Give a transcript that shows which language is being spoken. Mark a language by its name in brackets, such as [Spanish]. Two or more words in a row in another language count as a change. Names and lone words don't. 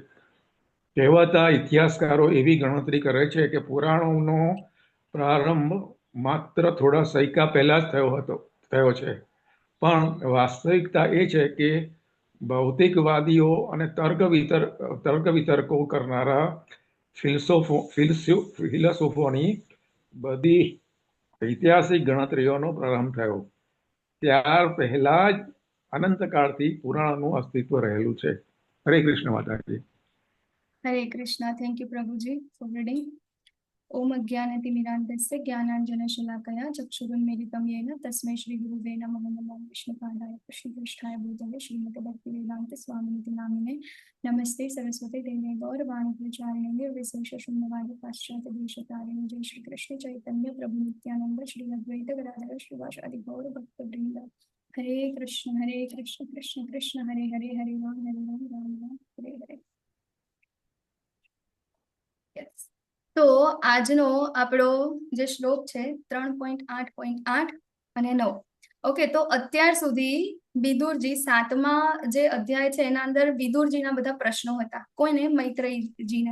[Gujarati] કહેવાતા ઇતિહાસકારો એવી ગણતરી કરે છે કે પુરાણોનો પ્રારંભ માત્ર થોડા સૈકા પહેલા જ થયો છે, પણ વાસ્તવિકતા એ છે કે ભૌતિકવાદીઓ અને તર્ક વિતર્કો કરનારા ફિલસૂફોની બધી ઐતિહાસિક ગણતરીઓનો પ્રારંભ થયો. ત્યાર પહેલા જ અનંતકાળથી પુરાણનું અસ્તિત્વ રહેલું છે. હરે કૃષ્ણ માતાજી. હરે કૃષ્ણ. [English] thank you [Gujarati] પ્રભુજી [English] for reading. [Sanskrit] ओम् अज्ञानतिमिरान्धस्य ज्ञानाञ्जनशलाकया चक्षुरुन्मीलितं येन तस्मै श्रीगुरुवे नमः. नमो विष्णुपादाय कृष्णपृष्ठाय भूतले श्रीमते भक्तिवेदान्त स्वामिनिति नामिने नमस्ते सरस्वती देवे गौरवाणी प्रचारिणे निर्विशेष शून्यवादी पाश्चात्य देशतारिणे. जय श्री कृष्ण चैतन्य प्रभु नित्यानंद श्री अद्वैत गदाधर श्रीवासादि गौर भक्तवृंद. हरे कृष्ण कृष्ण कृष्ण हरे हरे, हरे राम राम राम हरे हरे. [English] Yes. [Gujarati] તો આજનો આપણો જે શ્લોક છે 3.8.8 અને 9. ઓકે, તો અત્યાર સુધી વિદુરજી 7મા જે અધ્યાય છે એના અંદર વિદુરજીના બધા પ્રશ્નો હતા. કોઈને? મૈત્રેયજીને.